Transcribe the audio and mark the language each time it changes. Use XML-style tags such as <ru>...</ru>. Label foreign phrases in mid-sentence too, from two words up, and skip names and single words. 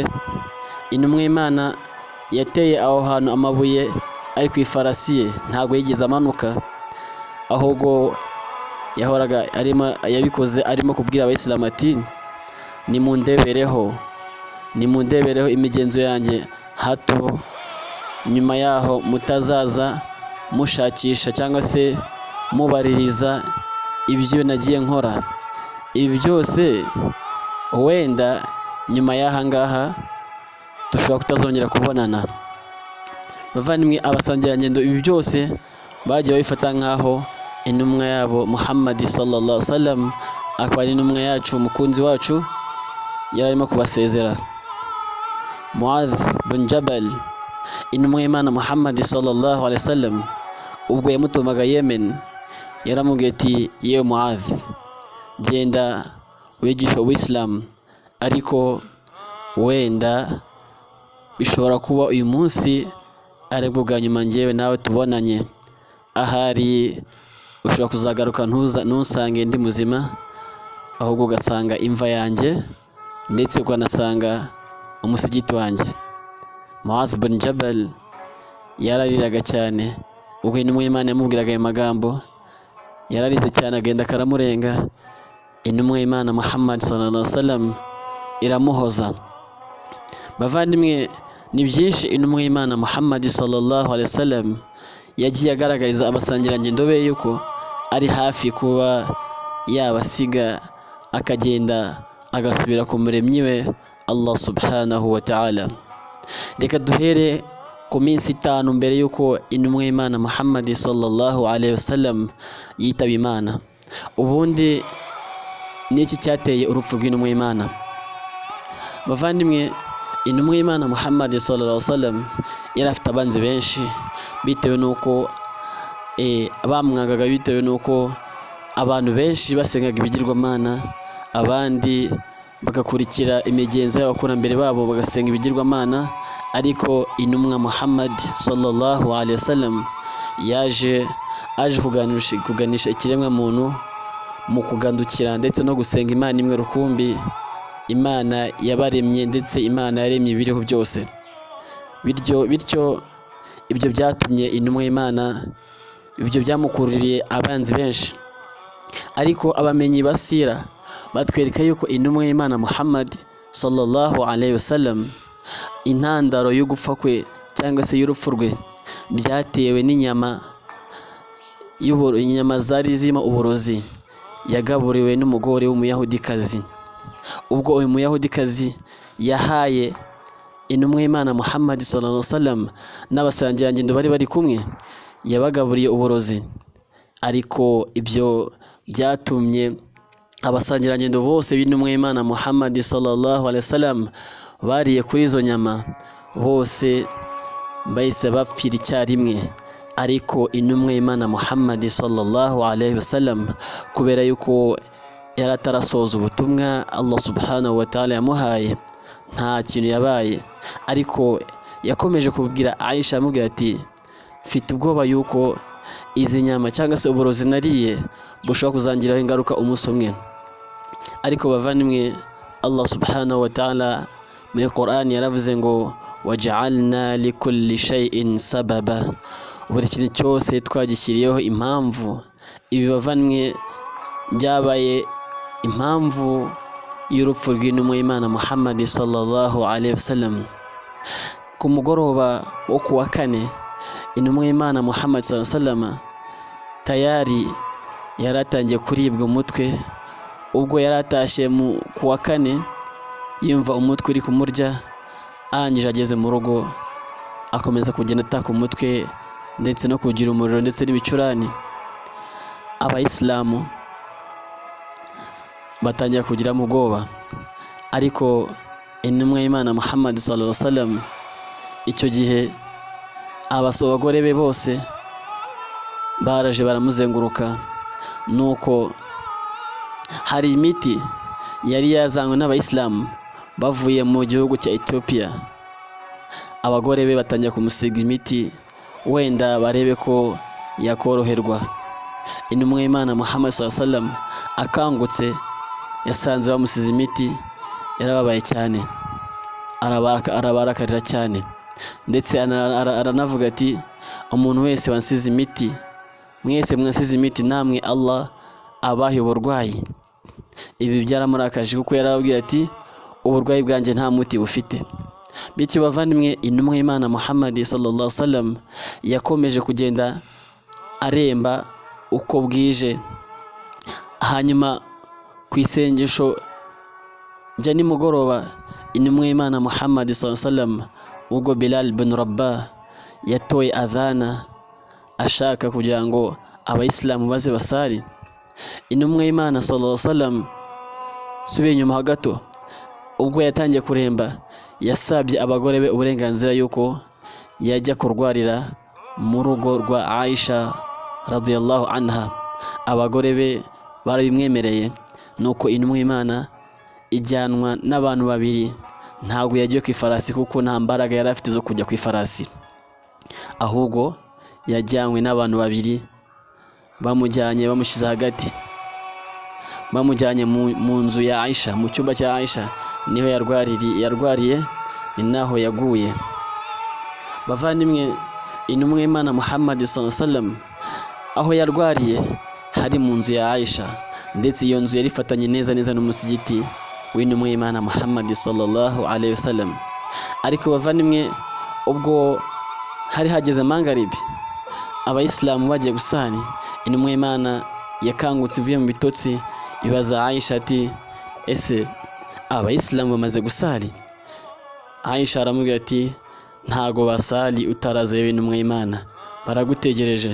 <rw>Intumwa y'Imana yateye aho hantu amabuye ari ku ifarasi ye, ntabwo yigeze amanuka, ahubwo yahoraga yabikoze arimo kubwira abayisilamu ati, nimundebereho imigenzo yanjye, hato nyuma yaho mutazaza mushakisha cyangwa se mubaririza ibyo nagiye nkora. Ibi byose wenda nyuma y'aha ngaha dushobora kutazongera kubonana. Bavandimwe, abasangirangendo ibi byose bagiye babifata nk'aho intumwa yabo Muhammad</rw> <ar>صلى الله عليه وسلم</ar> <rw>akaba ari intumwa yacu, umukunzi wacu, yari arimo kubasezera. Muadh bin Jabal, intumwa y'Imana Muhammad</rw> <ar>صلى الله عليه وسلم,</ar> <rw>ubwo yamutumaga Yemen, yaramubwiye ati, yewe Muadh, genda wigisha Ubuislamu, ariko wenda bishobora kuba uyu munsi aribwo bwa nyuma njyewe nawe tubonanye. Ahari ushobora kuzagaruka ntusange ndi muzima, ahubwo ugasanga imva yanjye ndetse ukanasanga umusigiti wanjye. Muadh bin Jabal yarariraga cyane ubwo intumwa y'Imana yamubwiraga ayo magambo, yararize cyane agenda karamurenga. Intumwa y'Imana Muhammad</rw> <ar>صلى الله عليه وسلم</ar> <rw>iramuhoza. Bavandimwe, ni byinshi intumwa y'Imana Muhammad</rw> <ar>صلى الله عليه وسلم</ar> <rw>yagiye agaragariza abasangirangendo be yuko ari hafi kuba yabasiga akagenda agasubira ku muremyi we Allah</rw> <ar>سبحانه وتعالى.</ar> <rw>Reka duhere ku minsi 5 mbere yuko intumwa y'Imana Muhammad</rw> <ar>صلى الله عليه وسلم</ar> <rw>yitaba Imana. Ubundi niki cyateye urupfu rw'intumwa y'Imana? Bavandimwe, intumwa y'Imana Muhammad</rw> <ar>صلى الله عليه وسلم</ar> <rw>yari afite abanzi benshi, bitewe nuko bamwangaga, bitewe nuko abantu benshi basengaga ibigirwamana, abandi bagakurikira imigenzo y'abakurambere babo bagasenga ibigirwamana. Ariko intumwa Muhammad</rw> <ar>صلى الله عليه وسلم</ar> <rw>aje kuganisha ikiremwa muntu mu kugandukira ndetse no gusenga Imana imwe rukumbi, Imana yabaremye ndetse Imana yaremye ibiriho byose. Bityo ibyo byatumye intumwa y'Imana, ibyo byamukururiye abanzi benshi. Ariko abamenyi basira batwereka yuko intumwa y'Imana Muhammad</rw> <ar>صلى الله عليه وسلم</ar> <rw>intandaro yo gupfa kwe cyangwa se y'urupfu rwe byatewe n'inyama inyama zari zirimo uburozi yagaburiwe n'umugore w'umuyahudikazi. Ubwo uyu muyahudikazi yahaye intumwa y'Imana Muhammad</rw> <ar>صلى الله عليه وسلم</ar> <rw>n'abasangirangendo bari bari kumwe, yabagaburiye uburozi. Ariko ibyo byatumye abasangirangendo bose b'intumwa y'Imana Muhammad</rw> <ar>صلى الله عليه وسلم</ar> <rw>bariye kuri izo nyama, bose bahise bapfira icyarimwe. Ariko intumwa y'Imana Muhammad</rw> <ar>صلى الله عليه وسلم</ar> <rw>kubera yuko yari atarasoza ubutumwa Allah</rw> <ar>سبحانه وتعالى</ar> <rw>yamuhaye, nta kintu yabaye. Ariko yakomeje kubwira Aisha amubwira ati mfite ubwoba yuko izi nyama cyangwa se uburozi nariye bushobora kuzangiraho ingaruka umunsi umwe. Ariko bavandimwe,</rw> <ar>الله سبحانه وتعالى</ar> <rw>muri Qur'an yaravuze ngo</rw> <ar>وجعلنا لكل شيء سببا,</ar> <rw>buri kintu cyose twagishyiriyeho impamvu. Ibi bavandimwe byabaye impamvu y'urupfu rw'intumwa y'Imana Muhammad</rw> <ar>صلى الله عليه وسلم.</ar> <rw>Ku mugoroba wo kuwa kane, intumwa y'Imana Muhammad</rw> <ar>صلى الله عليه وسلم</ar> <rw>tayari yaratangiye kuribwa umutwe. Ubwo yaratashye kuwa kane yumva umutwe uri kumurya, arangije ageze mu rugo akomeza kugenda ataka umutwe ndetse no kugira umuriro ndetse n'ibicurane. Abayisilamu batangira kugira mu bwoba, ariko intumwa y'Imana Muhammad</rw> <ar>صلى الله عليه وسلم</ar> <rw>icyo gihe abagore be bose baraje baramuzenguruka. Nuko hari imiti yari yazanywe n'abayisilamu bavuye mu gihugu cya Ethiopia. Abagore be batangira kumusiga imiti wenda barebe ko yakoroherwa. Intumwa y'Imana Muhammad</rw> <ar>صلى الله عليه وسلم</ar> <rw>akangutse yasanze bamusize imiti, yarababaye cyane, arabarakarira cyane, ndetse aranavuga ati umuntu wese wansize imiti, mwese mwasize imiti, namwe Allah abahe uburwayi. Ibi byaramurakaje kuko yarababwiye ati uburwayi bwanjye nta muti bufite. Bityo bavandimwe, intumwa y'Imana Muhammad</rw> <ar>صلى الله عليه وسلم</ar> <rw>yakomeje kugenda aremba uko bwije. Hanyuma ku isengesho rya nimugoroba, intumwa y'Imana Muhammad</rw> <ar>صلى الله عليه وسلم</ar> <rw>ubwo Bilal bin Rabah yatoye adhana ashaka kugira ngo abayisilamu baze basari, intumwa y'Imana</rw> <ar>صلى الله عليه وسلم</ar> <rw>subiye inyuma gato, ubwo yatangiye kuremba, yasabye abagore be uburenganzira yuko yajya kurwarira mu rugo rwa Aisha</rw> <ar>رضي الله عنها.</ar> <rw>Abagore be barabimwemereye. Nuko intumwa y'Imana ijyanwa n'abantu babiri. Ntabwo yagiye ku ifarasi kuko nta mbaraga yari afite zo kujya ku ifarasi, ahubwo yajyanywe n'abantu babiri, bamujyanye bamushyize hagati, bamujyanye mu nzu ya Aisha, mu cyumba cya Aisha niho yarwariye, ni naho yaguye. Bavandimwe, intumwa y'Imana Muhammad</rw> <ar>صلى الله عليه وسلم</ar> <rw>aho yarwariye hari mu nzu ya Aisha, ndetse iyo nzu yari ifatanye neza n'umusigiti w'intumwa y'Imana Muhammad</rw> <ar>صلى الله عليه وسلم.</ar> <rw>Ariko bavandimwe, ubwo hari hageze mangaribi, abayisilamu bagiye gusani, intumwa y'Imana yakangutse ivuye mu bitotsi, ibaza Aisha ati ese abayisilamu bamaze gusali? Aisha aramubwira ati ntago basali utaraze intumwa y'Imana, baragutegereje.</rw>